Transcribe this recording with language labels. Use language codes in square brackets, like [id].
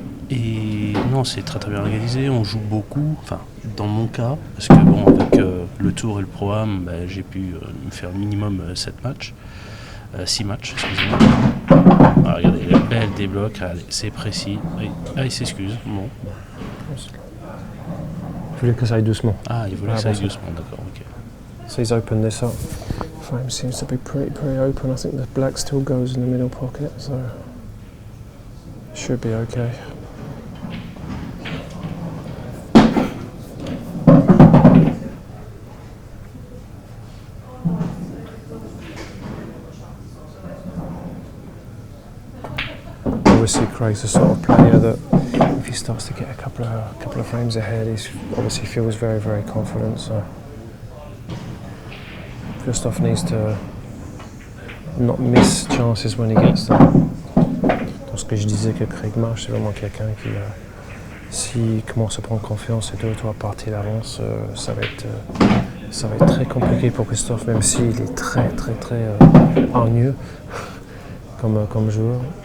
[fr] Et non, c'est très très bien organisé, on joue beaucoup, enfin dans mon cas, parce que bon, avec le tour et le pro-am, j'ai pu me faire minimum 7 matchs, 6 matchs, excusez-moi. Ah, regardez, elle débloque, allez, c'est précis. Ah, il s'excuse, bon. Je voulais que ça aille doucement. Ah, il voulait que ça aille doucement, d'accord, ok. [en] So he's opened this up. Frame seems to be pretty open. I think the black still goes in the middle pocket, so should be okay. Craig's the sort of player that if he starts to get a couple of frames ahead, he obviously feels very, very confident. So Christophe needs to not miss chances when he gets them. [fr] Dans ce que je disais que Craig Marsh, c'est vraiment quelqu'un qui, s'il commence à prendre confiance et 2 ou 3 parties d'avance, ça va être très compliqué pour Christophe, même s'il est très, très, très hargneux comme joueur.